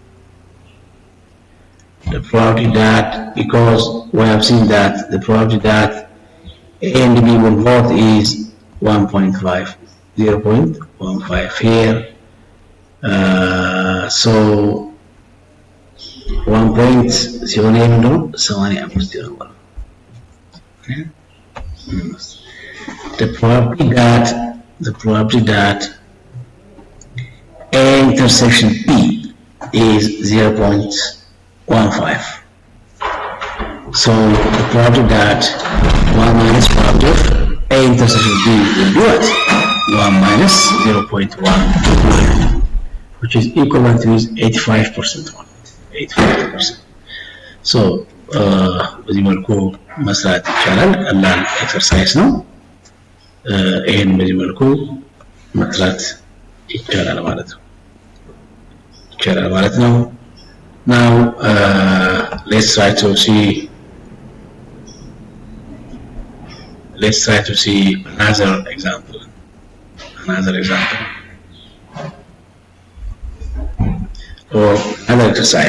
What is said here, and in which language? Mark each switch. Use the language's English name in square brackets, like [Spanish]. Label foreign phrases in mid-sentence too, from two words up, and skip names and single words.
[English] the probability that because we have seen that the probability that A and B will vote is 1.5 0.15 here so 1.0 ነው 85 ይሆናል the probability that A intersection B is 0.15 so the probability that 1 minus probability of A intersection B will be what 1 minus 0.15 which is equivalent to 85% 85% so [Amharic] በዚህ መልኩ መስራት ይቻላል ቀላል ኤክሰርሳይዝ ነው ይሄን በዚህ መልኩ መስራት ይቻላል ማለት ነው [English] now let's try to see another example or another exercise.